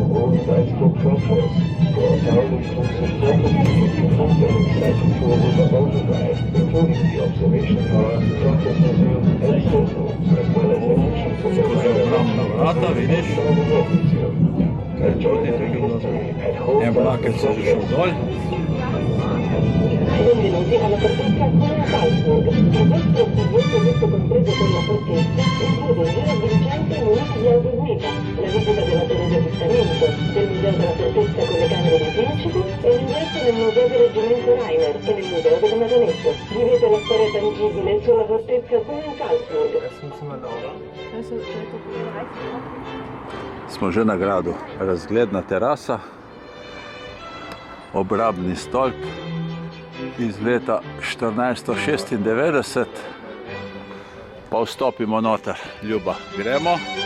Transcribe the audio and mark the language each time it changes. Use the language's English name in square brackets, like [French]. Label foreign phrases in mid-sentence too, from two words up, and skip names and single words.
[Slovenian] Skozi obrambna vrata, vidiš? Kaj čuti, tako je bilo. En vlakec se že šel dol. [Italian] Benvenuti alla partenza con Salzburg. Il vostro biglietto detto compreso per la partenza include il giro vincente in un'ora di audioguida, la visita della torre di avvistamento, del museo della fortezza con le camere dei principi e l'ingresso nel museo del reggimento Rainer e nel museo delle marionette. Vivete la storia tangibile sulla fortezza come in Salzburg. [Slovenian] Smo že na gradu. Razgledna terasa, obrambni stolp iz leta 1496. Pa vstopimo noter. Ljuba, gremo.